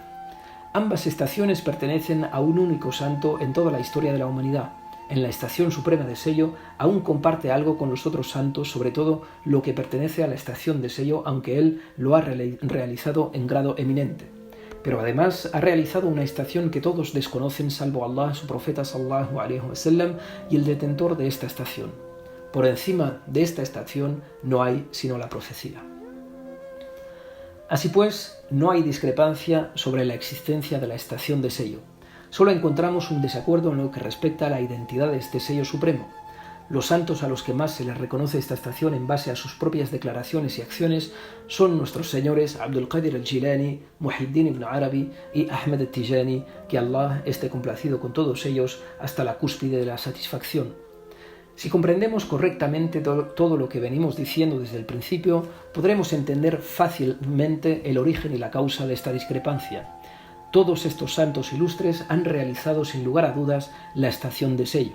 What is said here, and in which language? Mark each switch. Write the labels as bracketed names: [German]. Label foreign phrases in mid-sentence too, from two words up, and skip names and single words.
[Spanish] Ambas estaciones pertenecen a un único santo en toda la historia de la humanidad. En la estación suprema de sello aún comparte algo con los otros santos, sobre todo lo que pertenece a la estación de sello, aunque él lo ha realizado en grado eminente. Pero además ha realizado una estación que todos desconocen salvo Allah, su profeta [Arabic] صلى الله عليه وسلم [Spanish] y el detentor de esta estación. Por encima de esta estación no hay sino la profecía. Así pues, no hay discrepancia sobre la existencia de la estación de sello. Solo encontramos un desacuerdo en lo que respecta a la identidad de este sello supremo. Los santos a los que más se les reconoce esta estación en base a sus propias declaraciones y acciones son nuestros señores Abdul Qadir al-Jilani, Muhyiddin ibn Arabi y Ahmed al-Tijani, que Allah esté complacido con todos ellos hasta la cúspide de la satisfacción. Si comprendemos correctamente todo lo que venimos diciendo desde el principio, podremos entender fácilmente el origen y la causa de esta discrepancia. Todos estos santos ilustres han realizado sin lugar a dudas la estación de sello.